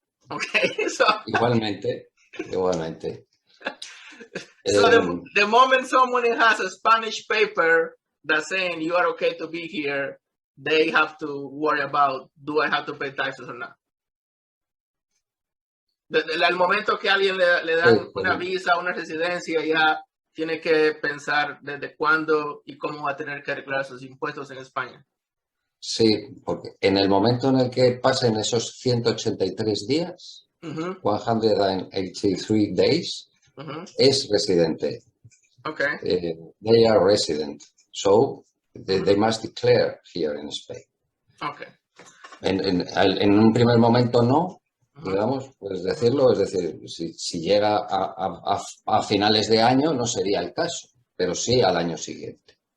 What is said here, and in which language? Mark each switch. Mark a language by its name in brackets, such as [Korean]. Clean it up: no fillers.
[English] Okay, so [Spanish] Igualmente. [English] So the moment someone has a Spanish paper that's saying you are okay to be here, they have to worry about, do I have to pay taxes or not? [Spanish] Al momento que alguien le dan una visa, una residencia, ya tiene que pensar desde cuándo y cómo va a tener que declarar sus impuestos en España. Sí, porque en el momento en el que pasen esos 183 días, [English] 183 days, [Spanish] es residente. [English] Okay. They are resident, so they must declare here in Spain. Okay. [Spanish] En un primer momento no, digamos, puedes decirlo, es decir, si llega a finales de año no sería el caso, pero sí al año siguiente.